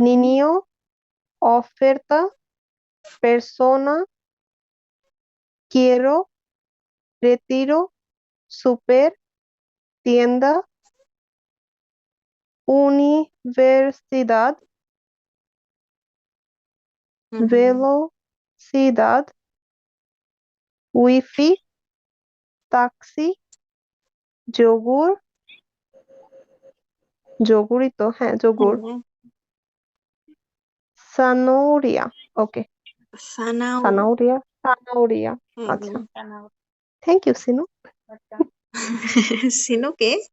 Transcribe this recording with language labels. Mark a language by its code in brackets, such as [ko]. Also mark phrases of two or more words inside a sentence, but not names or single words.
[es] niño, oferta, persona, quiero, retiro, super, tienda, universidad, হুম, velocidad, wifi, taxi, [bn] যোগুর, যোগুরই তো, হ্যাঁ যোগুর, হ্যাঁ, সানোরিয়া, ওকে, সানাউরি। সানাউরিয়া, সানাউরিয়া, হুম, আচ্ছা, হুম, সানাউরি। [en] thank you সিনু। [bn] সিনুকে?